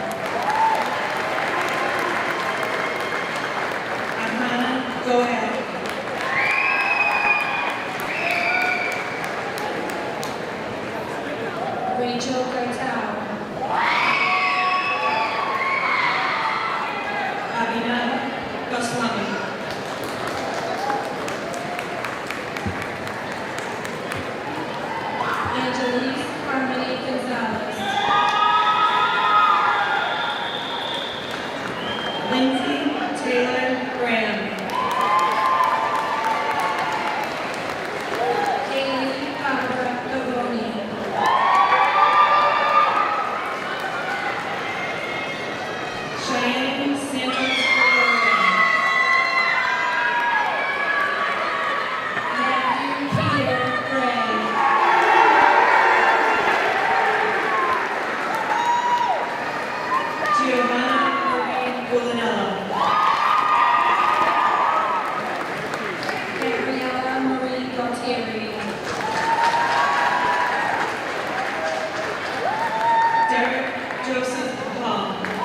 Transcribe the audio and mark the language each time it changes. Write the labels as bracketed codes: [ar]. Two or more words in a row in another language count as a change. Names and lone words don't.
[en] Ahana Goel. Rachel Gartau. Abhinav Goswami. Angelique Harmony Gonzalez. Lindsay Taylor Graham. Kaylee Barbara Gavoni. Cheyenne Santos Gregorio. Matthew Peter Gray. Giovanna Marie Gulinello. Gabriella Marie Gautieri. Derek Joseph Paul.